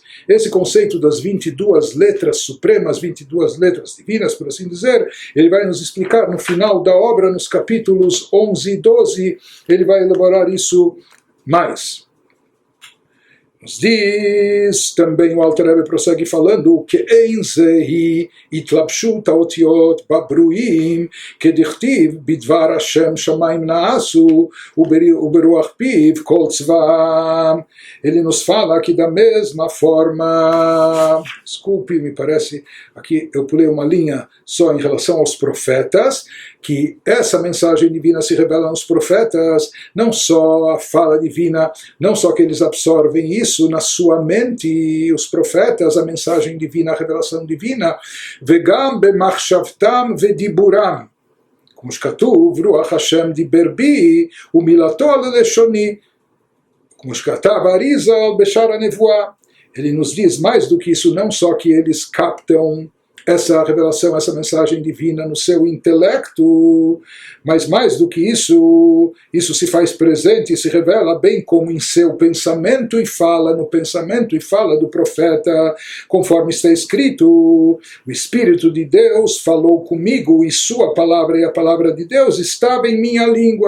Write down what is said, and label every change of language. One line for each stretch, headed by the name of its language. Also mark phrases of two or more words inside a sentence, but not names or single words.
Portuguese: Esse conceito das 22 letras supremas, 22 letras divinas, por assim dizer, ele vai nos explicar no final da obra, nos capítulos 11 e 12, ele vai elaborar isso mais. Nos diz também o Alter Rebbe prossegue falando que
Hebrew: הנה זוהי התלבשות האותיות בנבראים כדכתיב בדבר השם שמים נעשו וברוח פיו כל צבאם.
Portuguese: Ele nos fala que da mesma forma, desculpe, me parece, aqui eu pulei uma linha só em relação aos profetas, que essa mensagem divina se revela aos profetas, não só a fala divina, não só que eles absorvem isso na sua mente, os profetas, a mensagem divina, a revelação divina,
Hebrew: וגם במחשבתם ודיבורם,
Portuguese: como
Hebrew: שכתוב, רוח השם דיבר בי ומילתו ללשוני,
Portuguese: como
Hebrew: שכתב האריזל בשער הנבואה.
Portuguese: Ele nos diz mais do que isso, não só que eles captam essa revelação, essa mensagem divina no seu intelecto, mas mais do que isso, isso se faz presente e se revela bem como em seu pensamento e fala, no pensamento e fala do profeta, conforme está escrito: o Espírito de Deus falou comigo e sua palavra e a palavra de Deus estava em minha língua.